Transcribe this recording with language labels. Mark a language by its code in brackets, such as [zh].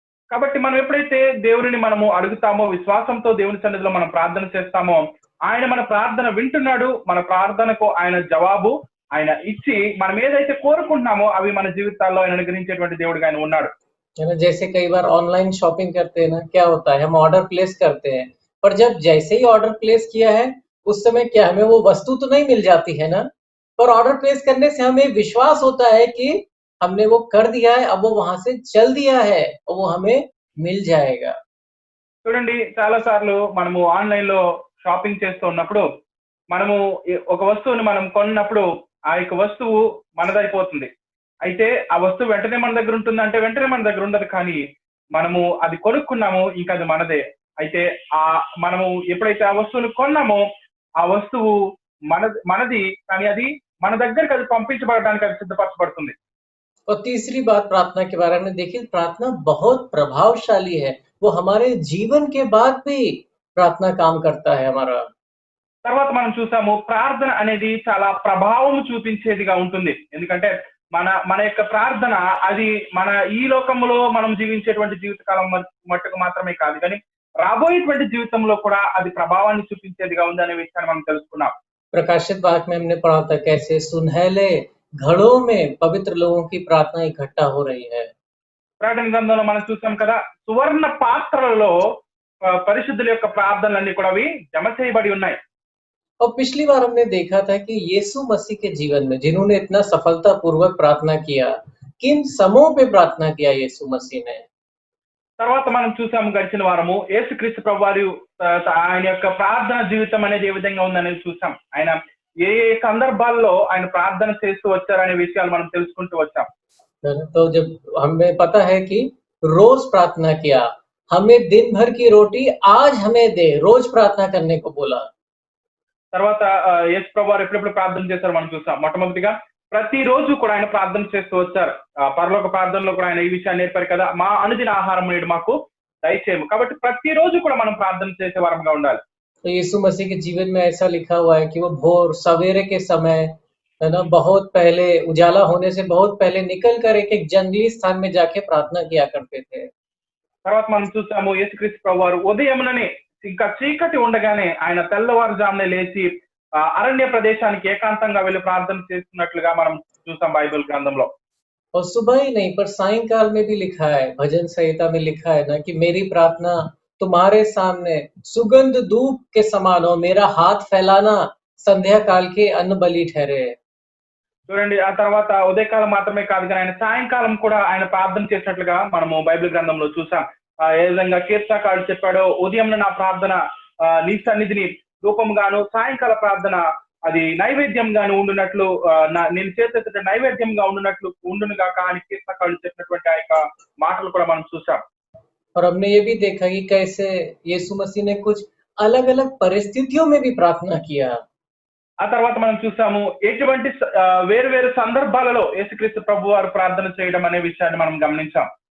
[te] కాబట్టి మనం ఎప్పుడైతే దేవునిని మనము అడుగుతామో, విశ్వాసంతో దేవుని సన్నిధిలో మనం ప్రార్థన చేస్తామో, ఆయన మన ప్రార్థన వింటున్నాడు. మన ప్రార్థనకు ఆయన జవాబు ఆయన ఇచ్చి, మనం ఏదైతే కోరుకుంటున్నామో అవి మన జీవితాల్లో ఆయన అనుగ్రహించేటువంటి దేవుడిగా ఆయన ఉన్నాడు. [hi] है ना, जैसे कई बार ऑनलाइन शॉपिंग करते हैं ना, क्या होता है हम ऑर्डर प्लेस करते हैं, पर जब जैसे ही ऑर्डर प्लेस किया है उस समय क्या हमें वो वस्तु तो नहीं मिल जाती है ना, पर ऑर्डर प्लेस करने से हमें विश्वास होता है कि हमने वो कर दिया है, अब वो वहां से चल दिया है और वो हमें मिल जाएगा। [te] చూడండి, చాలా సార్లు మనము ఆన్లైన్ లో షాపింగ్ చేస్తూ ఉన్నప్పుడు మనము ఒక వస్తువుని మనం కొన్నప్పుడు ఆ యొక్క వస్తువు మనదైపోతుంది. అయితే ఆ వస్తువు వెంటనే మన దగ్గర ఉంటుందంటే వెంటనే మన దగ్గర ఉండదు. కానీ మనము అది కొనుక్కున్నాము, ఇంకా అది మనదే. అయితే మనము ఎప్పుడైతే ఆ వస్తువుని కొన్నామో ఆ వస్తువు మనది, కానీ అది మన దగ్గరికి అది పంపించబడడానికి అది సిద్ధపరచబడుతుంది. [hi] और तीसरी बात प्रार्थना के बारे में देखिए, प्रार्थना बहुत प्रभावशाली है, वो हमारे जीवन के बाद भी प्रार्थना काम करता है हमारा। [te] తర్వాత మనం చూసాము, ప్రార్థన అనేది చాలా ప్రభావం చూపించేదిగా ఉంటుంది. ఎందుకంటే మన మన యొక్క ప్రార్థన అది మన ఈ లోకంలో మనం జీవించేటువంటి జీవితకాలం మట్టుకు మాత్రమే కాదు, కానీ రాబోయేటువంటి జీవితంలో కూడా అది ప్రభావాన్ని చూపించేదిగా ఉంది అనే విషయాన్ని మనం తెలుసుకున్నాం. [hi] प्रकाशित वाक्य में हमने पढ़ा था कैसे सुनहले घड़ों में पवित्र लोगों की प्रार्थना इकट्ठा हो रही है। [te] ప్రకటన గ్రంథంలో మనం చూసాం కదా, సువర్ణ పాత్రలలో పరిశుద్ధుల యొక్క ప్రార్థనలన్నీ కూడా అవి జమ చేయబడి ఉన్నాయి. [hi] और पिछली बार हमने देखा था कि यीशु मसीह के जीवन में जिन्होंने इतना सफलता पूर्वक प्रार्थना किया, किन समूह पे प्रार्थना किया यीशु मसीह ने। [te] తర్వాత మనం చూసాము గడిచిన వారము యేసుక్రీస్తు ప్రభువారు ఆయన యొక్క ప్రార్థన జీవితం అనేది ఏ విధంగా ఉందనేది చూసాం. ఆయన ఏ ఏ సందర్భాల్లో ఆయన ప్రార్థన చేస్తూ వచ్చారనే విషయాలు మనం తెలుసుకుంటూ వచ్చాం. [hi] तो जब हमें पता है कि रोज प्रार्थना किया, हमें दिन भर की रोटी आज हमें दे, रोज प्रार्थना करने को बोला। [te] తర్వాత యేసు ప్రభువారు ఎప్పుడెప్పుడు ప్రార్థన చేశారు మనం చూసాం. మొట్టమొదటిగా ప్రతి రోజు కూడా ఆయన ప్రార్థన చేస్తూ వచ్చారు. పరలోక ప్రార్థనలో కూడా ఆయన ఈ విషయాన్ని నేర్పారు కదా, మా అనుదిన ఆహారం నేడు మాకు దయచేయము. కాబట్టి ప్రతి రోజు కూడా మనం ప్రార్థన చేసే వారంగా ఉండాలి. [hi] तो यीशु मसीह के जीवन में ऐसा लिखा हुआ है कि वो भोर सवेरे के समय, है ना, बहुत पहले उजाला होने से बहुत पहले निकल कर एक जंगली स्थान में जाके प्रार्थना किया करते थे। [te] తర్వాత మనం చూసాము యేసుక్రీస్తు ప్రభువారు ఉదయముననే ఇంకా చీకటి ఉండగానే ఆయన తెల్లవారుజామునే లేచి అరణ్య ప్రదేశానికి ఏకాంతంగా వెళ్ళి ప్రార్థన చేస్తున్నట్లుగా మనం చూసాం బైబిల్ గ్రంథంలో. [hi] और सुबह ही नहीं पर सायंकाल में भी लिखा है, भजन संहिता में लिखा है ना कि मेरी प्रार्थना तुम्हारे सामने सुगंध धूप के समान हो, मेरा हाथ फैलाना संध्या काल के अन्न बलि ठहरे। [te] చూడండి, ఆ తర్వాత ఉదయకాలం మాత్రమే కాదు కానీ ఆయన సాయంకాలం కూడా ఆయన ప్రార్థన చేసినట్లుగా మనము బైబిల్ గ్రంథంలో చూసాం. ఏ విధంగా కీర్తనకారుడు చెప్పాడో, ఉదయం నా ప్రార్థన నీ సన్నిధిని ధూపంగాను, సాయంకాల ప్రార్థన అది నైవేద్యంగాను ఉండునట్లు, నేను చేసేట నైవేద్యంగా ఉండునుగా అని కీర్తనకారుడు చెప్పినటువంటి ఆ యొక్క మాటలు కూడా మనం చూసాం. [hi] और हमने ये भी देखा कि कैसे यीशु मसीह ने कुछ अलग अलग परिस्थितियों में भी प्रार्थना किया। [te] ఆ తర్వాత మనం చూసాము ఎటువంటి వేరు వేరు సందర్భాలలో యేసుక్రీస్తు ప్రభువారు ప్రార్థన చేయడం అనే విషయాన్ని మనం గమనించాం.